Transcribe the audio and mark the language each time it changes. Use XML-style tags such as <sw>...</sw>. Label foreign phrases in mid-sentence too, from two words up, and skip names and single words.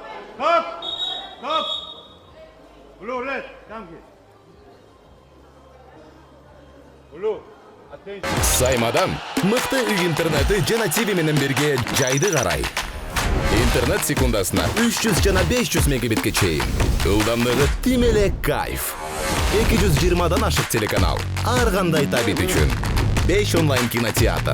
<en>Stop! Stop! Blue, red, come here. Blue, attention.</en> <ky>Саймадан мыкты үй интернети жана TV менен бирге жайды карай. Интернет секундасына 300 жана 500 мегабитке чейин. Ылдамдыгы тим эле кайф. 220дан ашык телеканал. Ар кандай табит үчүн. 5 онлайн кинотеатр.</ky>